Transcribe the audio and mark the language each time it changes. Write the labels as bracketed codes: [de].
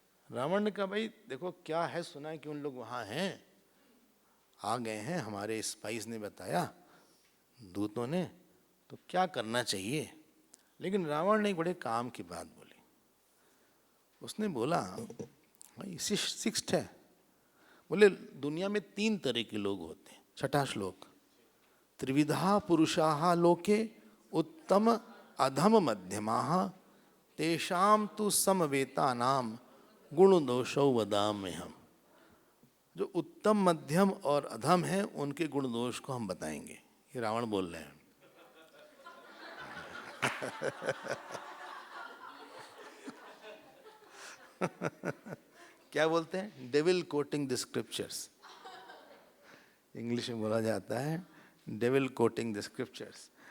[hi] रावण ने कहा भाई देखो क्या है, सुना है कि उन लोग वहाँ हैं, आ गए हैं, हमारे स्पाइस ने बताया, दूतों ने, तो क्या करना चाहिए। लेकिन रावण ने एक बड़े काम की बात बोली। उसने बोला भाई शिष्ट है, बोले दुनिया में 3 तरह के लोग होते हैं। 6ठा श्लोक, [sa] त्रिविधा पुरुषाः लोके उत्तम अधम मध्यमाः तेषां तु समवेतानाम गुण दोषौ वदाम्यहम्। [hi] जो उत्तम, मध्यम और अधम है उनके गुण दोष को हम बताएंगे। ये रावण बोल रहे हैं। क्या बोलते हैं? [en] devil quoting the scriptures, [hi] English में बोला जाता है डेविल कोटिंग द स्क्रिप्चर्स।